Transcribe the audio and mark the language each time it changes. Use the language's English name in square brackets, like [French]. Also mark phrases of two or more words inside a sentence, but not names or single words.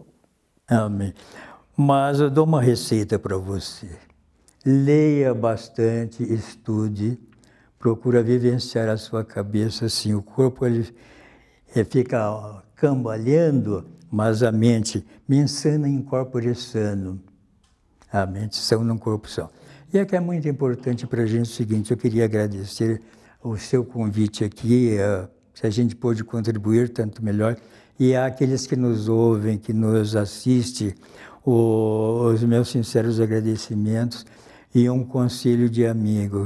[Portuguese] Amém. Mas eu dou uma receita para você. Leia bastante, estude, procura vivenciar a sua cabeça assim. O corpo ele fica cambaleando, mas a mente, [Latin] mens sana in corpore sano. [Portuguese] A mente sã num corpo são. E é que é muito importante para a gente o seguinte, eu queria agradecer o seu convite aqui, se a gente pôde contribuir, tanto melhor, e àqueles que nos ouvem, que nos assistem, os meus sinceros agradecimentos e um conselho de amigo.